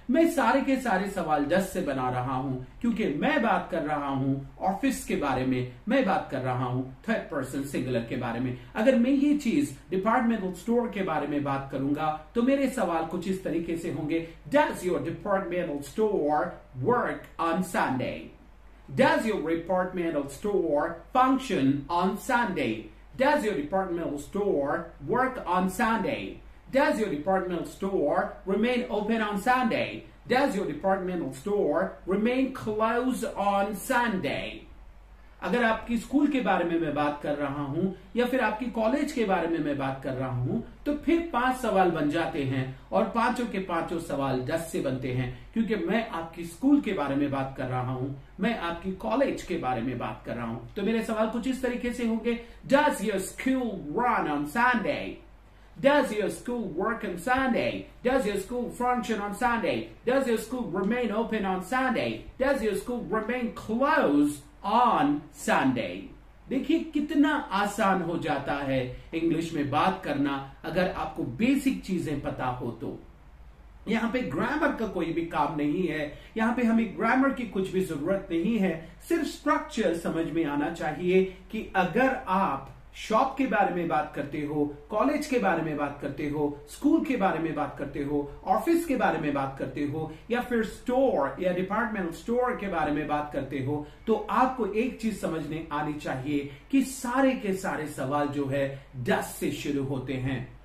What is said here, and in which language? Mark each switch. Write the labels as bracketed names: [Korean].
[Hindi] मैं सारे के सारे सवाल डज से बना रहा हूं क्योंकि मैं बात कर रहा हूं ऑफिस के बारे में, मैं बात कर रहा हूं थर्ड पर्सन सिंगुलर के बारे में। अगर मैं ये चीज डिपार्टमेंटल स्टोर के बारे में बात करूंगा तो मेरे सवाल कुछ इस तरीके से होंगे, [English] Does your departmental store work on Sunday? Does your departmental store function on Sunday? Does your departmental store work on Sunday? Does your departmental store remain open on Sunday? Does your departmental store remain closed on Sunday? [Hindi] अगर आपकी school के बारे में मैं बात कर रहा हूं या फिर आपकी कॉलेज के बारे में मैं बात कर रहा हूं तो फिर 5 सवाल बन जाते हैं और पांचों के पांचों सवाल डज से बनते हैं, क्योंकि मैं आपकी स्कूल के बारे में बात कर रहा हूं, मैं आपकी कॉलेज के बारे में बात कर रहा हूं। तो मेरे सवाल कुछ इस तरीके से होंगे, [English] Does your school run on Sunday? Does your school work on Sunday? Does your school function on Sunday? Does your school remain open on Sunday? Does your school remain closed on Sunday? [Hindi] देखिए कितना आसान हो जाता है English में बात करना अगर आपको बेसिक चीजें पता हो तो। यहां पे ग्रामर का कोई भी काम नहीं है, यहां पे हमें ग्रामर की कुछ भी जरूरत नहीं है, सिर्फ स्ट्रक्चर समझ में आना चाहिए कि अगर आप शॉप के बारे में बात करते हो, कॉलेज के बारे में बात करते हो, स्कूल के बारे में बात करते हो, ऑफिस के बारे में बात करते हो या फिर स्टोर या डिपार्टमेंटल स्टोर के बारे में बात करते हो, तो आपको एक चीज समझने आनी चाहिए कि सारे के सारे सवाल जो है डज से शुरू होते हैं।